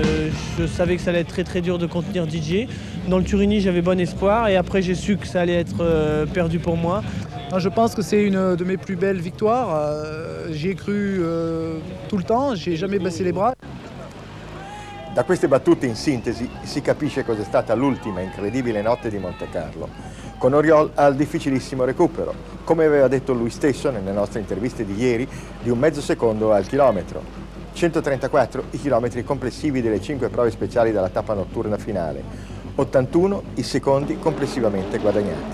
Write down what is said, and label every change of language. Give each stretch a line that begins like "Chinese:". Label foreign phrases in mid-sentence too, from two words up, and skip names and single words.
French: je savais que ça allait être très dur de contenir Didier. Dans le Turini, j'avais bon espoir et après j'ai su que ça allait être perdu pour moi. Je pense que c'est une de mes plus belles victoires. J'y ai cru tout le temps, j'ai jamais baissé les bras.
Italian: Da queste battute in sintesi si capisce cos'è stata l'ultima incredibile notte di Montecarlo, con Oriol al difficilissimo recupero, come aveva detto lui stesso nelle nostre interviste di ieri, di un mezzo secondo al chilometro. 134 i chilometri complessivi delle 5 prove speciali della tappa notturna finale, 81 i secondi complessivamente guadagnati.